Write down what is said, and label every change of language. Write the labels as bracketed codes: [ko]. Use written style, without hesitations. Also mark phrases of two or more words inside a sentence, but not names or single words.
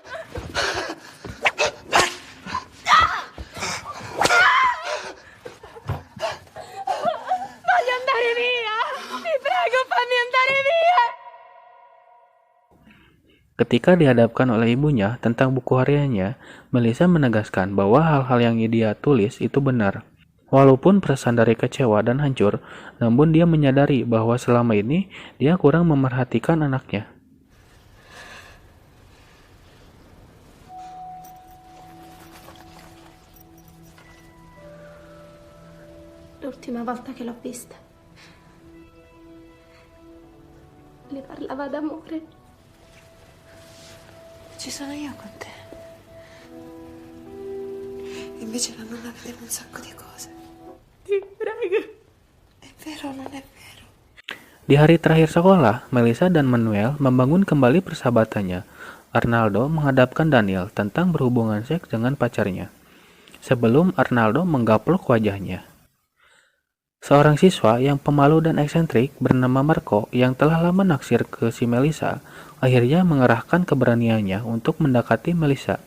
[id] Ketika dihadapkan oleh ibunya tentang buku hariannya, Melisa menegaskan bahwa hal-hal yang dia tulis itu benar. Walaupun perasaan dari kecewa dan hancur, namun dia menyadari bahwa selama ini dia kurang memerhatikan anaknya. [it] L'ultima volta che l'ho vista, le parlava d'amore. Ci sono io con te. Invece la nonna vedeva un sacco di cose. Ti prego. È vero o non è vero? [id] Di hari terakhir sekolah, Melisa dan Manuel membangun kembali persahabatannya. Arnaldo menghadapkan Daniel tentang berhubungan seks dengan pacarnya. Sebelum Arnaldo menggaplok wajahnya. Seorang siswa yang pemalu dan eksentrik bernama Marco yang telah lama naksir ke si Melisa, akhirnya mengerahkan keberaniannya untuk mendekati Melisa.